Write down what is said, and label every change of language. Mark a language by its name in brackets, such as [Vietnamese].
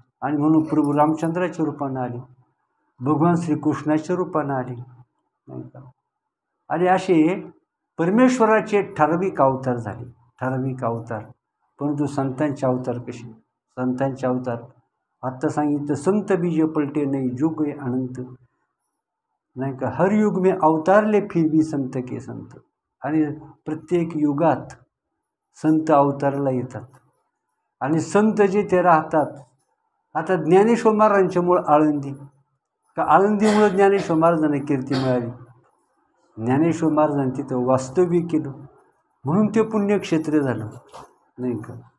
[Marathi] आणि म्हणून प्रभू रामचंद्राच्या रूपानं आले, भगवान श्रीकृष्णाच्या रूपानं आले, नाही का. आणि असे परमेश्वराचे ठराविक अवतार झाले, ठराविक अवतार. परंतु संतांचे अवतार कसे? संतांचे अवतार आत्ता सांगितलं, [Hindi] संत बीज पलटे नाही, जुग गए अनंत, [Marathi] नाही का. [Hindi] हर युग में अवतारले, फिर भी संत के संत. [Marathi] आणि प्रत्येक युगात संत अवताराला येतात. आणि संत जे ते राहतात. आता ज्ञानेश्वर महाराजांच्यामुळं आळंदी, का आळंदीमुळं ज्ञानेश्वर महाराजांना कीर्ती मिळाली. ज्ञानेश्वर महाराजांनी तिथं वास्तव्य केलं म्हणून ते पुण्यक्षेत्र झालं, नाही का.